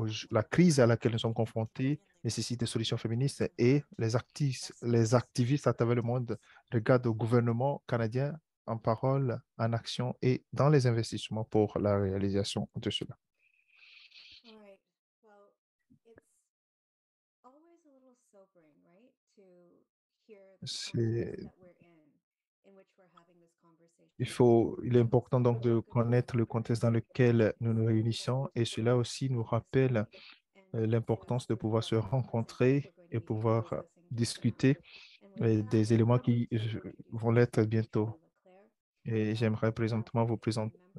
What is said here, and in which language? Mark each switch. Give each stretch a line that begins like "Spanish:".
French: La crise à laquelle nous sommes confrontés nécessite des solutions féministes et les activistes à travers le monde regardent au gouvernement canadien en parole, en action et dans les investissements pour la réalisation de cela.
English: All right. Well, it's always a little sobering, right? To hear the context
French: C'est
English: that we're in which we're having this conversation.
French: Il est important donc de connaître le contexte dans lequel nous nous réunissons et cela aussi nous rappelle l'importance de pouvoir se rencontrer et pouvoir discuter des éléments qui vont l'être bientôt. Et j'aimerais présentement vous présenter